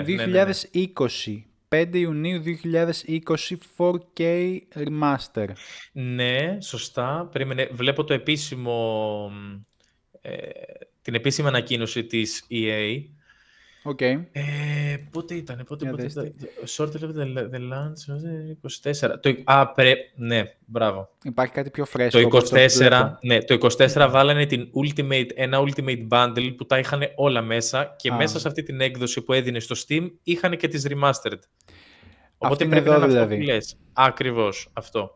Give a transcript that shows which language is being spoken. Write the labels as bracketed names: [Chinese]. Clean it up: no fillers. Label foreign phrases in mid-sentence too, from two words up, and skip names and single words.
[Greek] 2020. 5 Ιουνίου 2020 4K Remaster. Ναι, σωστά. Περίμενε. Βλέπω το επίσημο... την επίσημη ανακοίνωση της EA. [English] Okay. [Greek] Πότε ήταν, [English] Short the launch, 24. [Greek] Ναι, μπράβο. Υπάρχει κάτι πιο φρέσκο. Το 24 βάλανε ένα Ultimate Bundle που τα είχαν όλα μέσα και μέσα σε αυτή την έκδοση που έδινε στο Steam είχαν και τις Remastered. Οπότε πρέπει να είναι αυτό που λες. Ακριβώς αυτό.